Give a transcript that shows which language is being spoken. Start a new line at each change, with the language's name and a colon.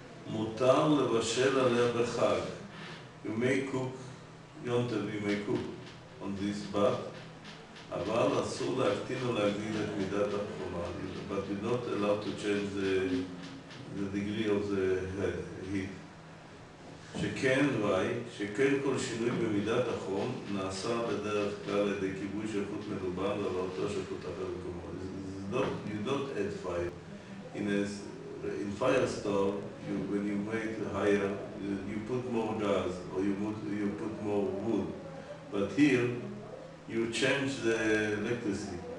Hebrew: מותר לבשל עליה בחג.
English: You may cook,
Hebrew: יונטב,
English: you may cook on this bath,
Hebrew: אבל אסור להקטין או להגדיל את מידת החומה.
English: But you're not allowed to change the degree of the heat.
Hebrew: שכן, שכן כל שינוי במידת החום נעשה בדרך כלל על ידי כיבוי של חוט מלובן ועברתו של חוט אחר במקומו.
English: You don't add fire. In fire stove, when you make it higher, you put more gas or you put more wood. But here, you change the electricity.